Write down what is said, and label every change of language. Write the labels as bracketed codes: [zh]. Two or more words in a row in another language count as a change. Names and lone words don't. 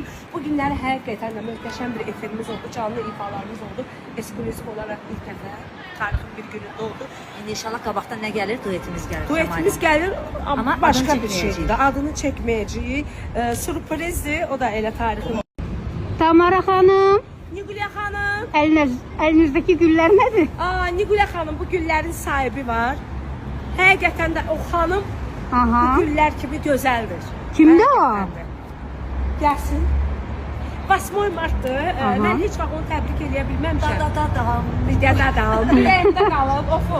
[az] Bu günləri həqiqətən də möhtəşəm bir efirimiz oldu, canlı ifalarımız oldu. Ekskluziv olaraq ilk dəfə tarixin bir günündə oldu. İndi inşallah qabaqdan nə gəlir? Duetimiz gəlir. Duetimiz gəlir, amma Amma başqa adını bir çəkməyəcəyik. şeydir. Adını çəkməyəcəyik. Sürprizdir, o da elə tarixin. Tamara Hanım, Nigulya Hanım. [tr] elinizdeki güller nedir? [az] Nigulya Hanım, bu güllərin sahibi var. Həqiqətən də o xanım Aha. bu güller kimi gözəldir. Kimdə o? Həqiqətən də. Gəlsin. 8 martdır. Mən heç vaxt onu təbrik eləyə bilməmişəm. Bir də dadam. Ürəyimdə qalıb, ofu.